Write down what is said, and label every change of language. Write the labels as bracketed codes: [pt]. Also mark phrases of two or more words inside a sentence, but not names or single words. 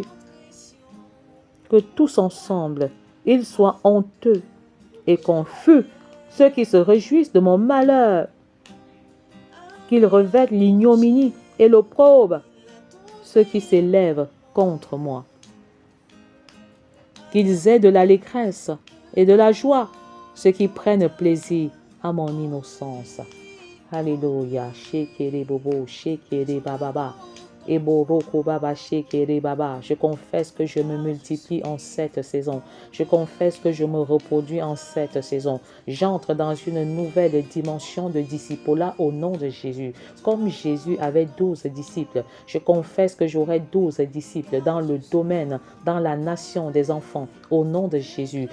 [fr] Que tous ensemble, ils soient honteux et confus, ceux qui se réjouissent de mon malheur, qu'ils revêtent l'ignominie et l'opprobre, ceux qui s'élèvent contre moi, qu'ils aient de l'allégresse et de la joie, ceux qui prennent plaisir à mon innocence. Alléluia, shekere bobo, shekere bababa. Je confesse que je me multiplie en cette saison. Je confesse que je me reproduis en cette saison. J'entre dans une nouvelle dimension de disciple-là au nom de Jésus. Comme Jésus avait 12 disciples, je confesse que j'aurai 12 disciples dans le domaine, dans la nation des enfants, au nom de Jésus.